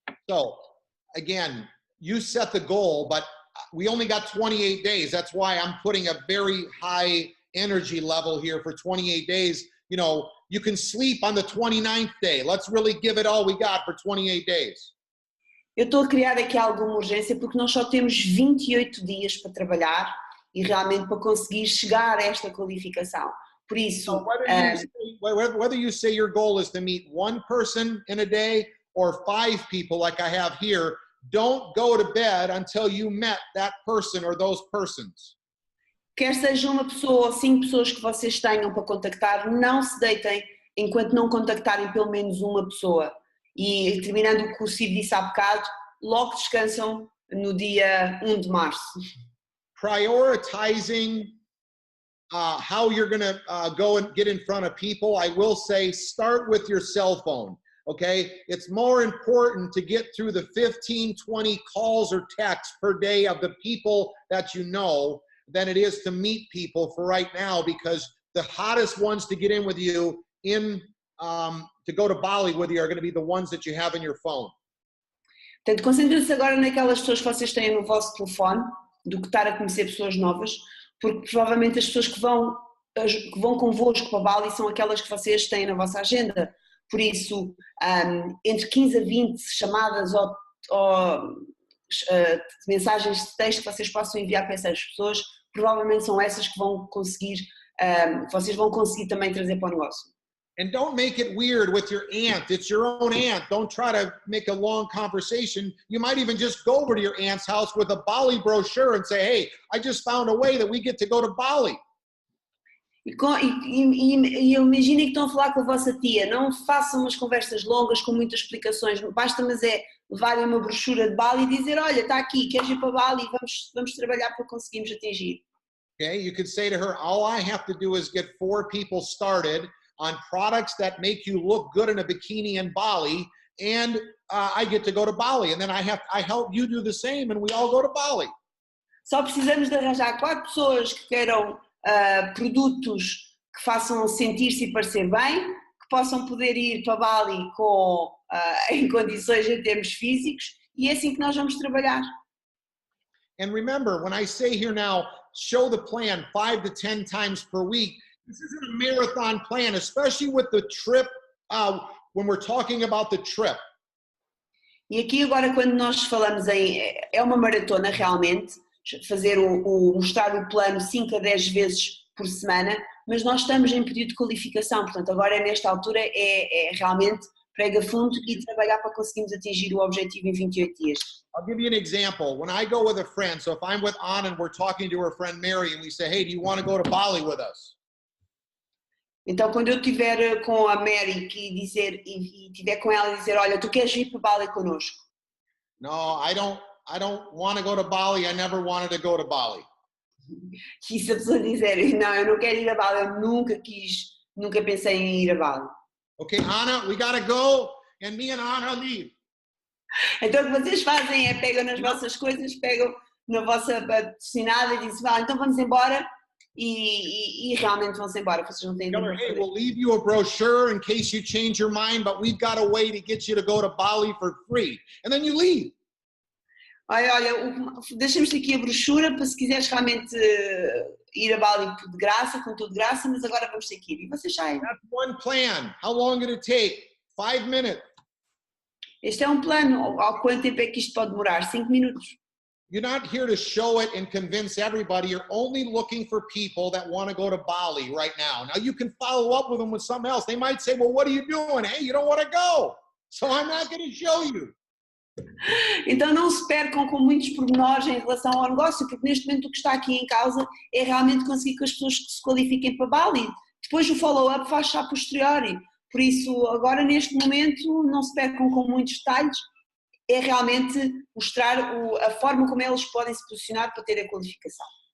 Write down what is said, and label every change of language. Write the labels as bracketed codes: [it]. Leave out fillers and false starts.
[en] So, again, you set the goal, but we only got 28 days. That's why I'm putting a very high energy level here for 28 days. You know, you can sleep on the 29th day. Let's really give it all we got for 28 days. [pt] Eu estou a criar aqui alguma urgência porque nós só temos 28 dias para trabalhar e realmente para conseguir chegar a esta qualificação. Por isso, [en] so whether you say your goal is to meet one person in a day or 5 people like I have here, don't go to bed until you met that person or those persons. [pt] Quer seja uma pessoa ou 5 pessoas que vocês tenham para contactar, não se deitem enquanto não contactarem pelo menos uma pessoa. E terminando o que o Steve disse há bocado, logo descansam no dia 1 de março. [en] Prioritizing how you're going to go and get in front of people, I will say start with your cell phone. Okay, it's more important to get through the 15, 20 calls or texts per day of the people that you know than it is to meet people for right now, because the hottest ones to get in with you to go to Bali with you are going to be the ones that you have in your phone. [pt] Portanto, concentre-se agora naquelas pessoas que vocês têm no vosso telefone, do que estar a conhecer pessoas novas, porque provavelmente as pessoas que vão convosco para Bali são aquelas que vocês têm na vossa agenda. Por isso, entre 15 a 20 chamadas ou mensagens de texto que vocês possam enviar para essas pessoas, provavelmente são essas que vão conseguir, vocês vão conseguir também trazer para o negócio. [en] And don't make it weird with your aunt. It's your own aunt. Don't try to make a long conversation. You might even just go over to your aunt's house with a Bali brochure and say, hey, I just found a way that we get to go to Bali. [pt] E imaginem que estão a falar com a vossa tia. Não façam umas conversas longas com muitas explicações. Basta, mas levarem uma brochura de Bali e dizer, olha, está aqui, queres ir para Bali? Vamos trabalhar para conseguirmos atingir. [en] Okay, you could say to her, all I have to do is get 4 people started on products that make you look good in a bikini in Bali, and I get to go to Bali, and then I help you do the same, and we all go to Bali. [pt] Só precisamos de arranjar 4 pessoas que queiram produtos que façam sentir-se e parecer bem, que possam poder ir para Bali em condições em termos físicos, e é assim que nós vamos trabalhar. [en] And remember, when I say here now, show the plan 5 to 10 times per week, this isn't a marathon plan, especially with the trip, when we're talking about the trip. [pt] E aqui agora quando nós falamos é uma maratona realmente, mostrar o plano 5 a 10 vezes por semana, mas nós estamos em período de qualificação, portanto agora nesta altura é realmente prega fundo e trabalhar para conseguirmos atingir o objetivo em 28 dias. [en] I'll give you an example. When I go with a friend, so if I'm with Anna and we're talking to her friend Mary and we say, hey, do you want to go to Bali with us? [pt] Então, quando eu estiver com a Merritt e estiver com ela e dizer, olha, tu queres ir para Bali connosco? [en] No, I don't want to go to Bali. I never wanted to go to Bali. [pt] E se a pessoa dizer, não, eu não quero ir a Bali, eu nunca pensei em ir a Bali. [en] Okay, Anna, we gotta go, and me and Anna leave. [pt] Então, o que vocês fazem é pegam nas vossas coisas, pegam na vossa patrocinada e dizem, então vamos embora. E realmente vão-se embora, vocês não têm nada. [en] Hey, we'll leave you a brochure in case you change your mind, but we've got a way to get you to go to Bali for free. And then you leave. [pt] Olha, deixamos aqui a brochura para se quiseres realmente ir a Bali de graça, com tudo de graça, mas agora vamos ter que ir. E vocês saem. [en] That's one plan. How long did it take? 5 minutes. [pt] Este é um plano. Há quanto tempo é que isto pode demorar? 5 minutos. [en] You're not here to show it and convince everybody. You're only looking for people that want to go to Bali right now. Now you can follow up with them with something else. They might say, well, what are you doing? Hey, you don't want to go. So I'm not going to show you. [pt] Então não se percam com muitos pormenores em relação ao negócio, porque neste momento o que está aqui em causa é realmente conseguir que as pessoas se qualifiquem para Bali. Depois o follow-up faz-se a posteriori. Por isso, agora neste momento, não se percam com muitos detalhes. É realmente mostrar a forma como eles podem se posicionar para ter a qualificação.